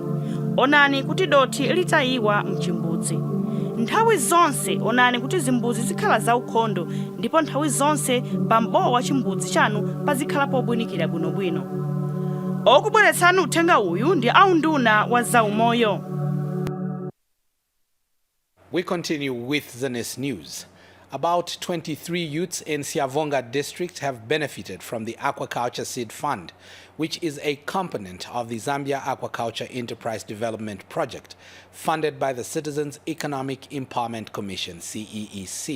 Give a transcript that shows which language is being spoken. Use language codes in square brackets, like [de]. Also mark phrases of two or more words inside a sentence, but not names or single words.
[ny] Onani kuti dothi litayiwa mchimbudzi. Nthawi zonse onani kuti zimbuzi zikhala zaukhondo ndipo nthawi zonse pambowa wa chimbudzi chanu pazikhala pobwinikira bwinobwino. Okubweretsani uthenga uyu ndi aunduna wa zaumoyo. [en] We continue with Zanis News. About 23 youths in Siavonga district have benefited from the Aquaculture Seed Fund, which is a component of the Zambia Aquaculture Enterprise Development Project, funded by the Citizens Economic Empowerment Commission, CEEC.